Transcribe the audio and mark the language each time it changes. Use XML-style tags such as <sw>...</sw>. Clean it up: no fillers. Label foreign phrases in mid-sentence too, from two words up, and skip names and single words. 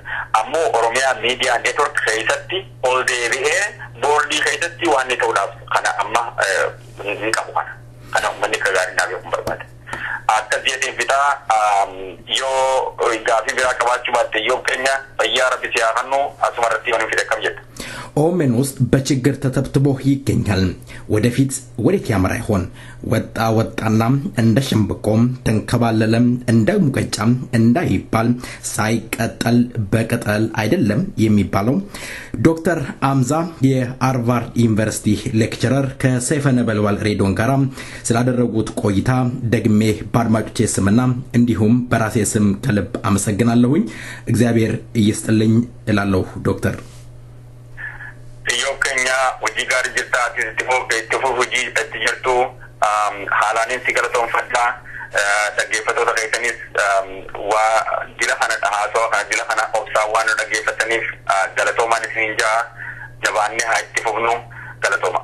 <om>Ammoo Oromiyaa miidiyaa neetwork keessatti ol deebi'ee boordii keessatti waan inni ta'uudhaaf kana amma hin qabu kana deebita yoo gaaffii biraa qabaachuu baatte yoo keenya fayyaa rabbi si haa kennu asuma irratti yoo nuuf akkam jedha.</om> <am>ኦሜን ውስጥ በችግር ተተብትቦ ይገኛል። ወደፊት ወዴት ያመራ ይሆን? ወጣና እንደ ሸምበቆም ተንከባለለም እንደ ሙቀጫም እንዳይባል ሳይቀጠል በቅጠል አይደለም የሚባለው። ዶክተር አምዛ የሃርቫርድ ዩኒቨርሲቲ ሌክቸረር ከሰይፈ ነበልባል ሬዲዮን ጋር ስላደረጉት ቆይታ ደግሜ በአድማጮቼ ስምና እንዲሁም በራሴ ስም ከልብ አመሰግናለሁኝ። እግዚአብሔር ይስጥልኝ እላለሁ ዶክተር።</am> <om>Kenya hojii gaarii jirta itti hojii itti jirtu haalaanin si galatoon fadhaa dhaggeeffattoota keessanis waa jila kana haasawaa kana jila kana obsaa waan dhaggeeffataniif galatoomaan isiniin jaa jabaannee haa itti fufnu galatooma.</om>